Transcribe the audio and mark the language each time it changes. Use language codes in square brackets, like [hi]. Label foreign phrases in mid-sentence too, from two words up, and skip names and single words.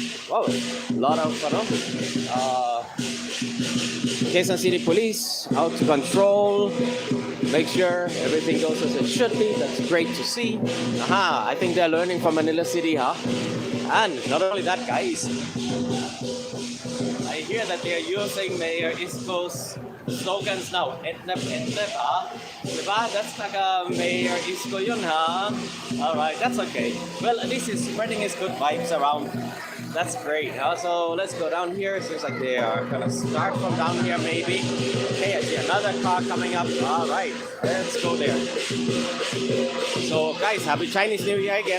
[en] Wow, a lot of Quezon City Police out to control, make sure everything goes as it should be. That's great to see. Aha, I think they're learning from Manila City, huh? And not only that, guys, I hear that they're using Mayor Isko's slogans now. [tl] Etnep, etnep, ha? Diba? [en] That's taga Mayor Isko [tl] yun, ha? [en] Alright, that's okay. Well, at least he's spreading his good vibes around. That's great, huh? So let's go down here. Seems like they are gonna start from down here, maybe. Okay, I see another car coming up. Alright, let's go there. So, guys, happy Chinese New Year again.